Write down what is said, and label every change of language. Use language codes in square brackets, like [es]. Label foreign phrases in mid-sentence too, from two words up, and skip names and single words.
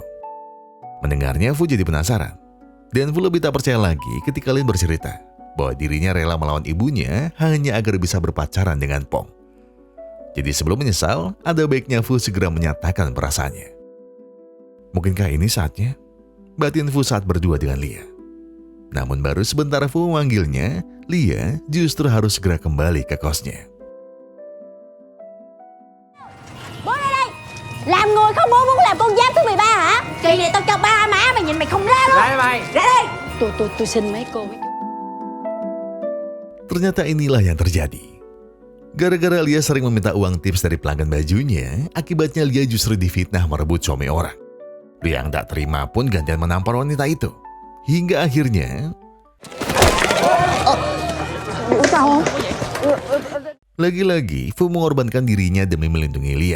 [id] Mendengarnya Fu jadi penasaran. Dan Fu lebih tak percaya lagi ketika Lin bercerita bahwa dirinya rela melawan ibunya hanya agar bisa berpacaran dengan Pong. Jadi sebelum menyesal, ada baiknya Fu segera menyatakan perasaannya. Mungkinkah ini saatnya? Batin Fu saat berdua dengan Lia. Namun baru sebentar Fu memanggilnya, Lia justru harus segera kembali ke kosnya. [vi] Bố ra đây. Làm người không bố muốn làm con giáp thứ 13 hả? Kỳ này tao cho ba má mày nhìn mày không ra luôn. Lại mày. Ra đây. Tôi xin mấy cô. [id] Ternyata inilah yang terjadi. Gara-gara Lia sering meminta uang tips dari pelanggan bajunya, akibatnya Lia justru difitnah merebut suami orang. Lia yang tak terima pun gantian menampar wanita itu. Hingga akhirnya lagi-lagi Fu mengorbankan dirinya demi melindungi Lia.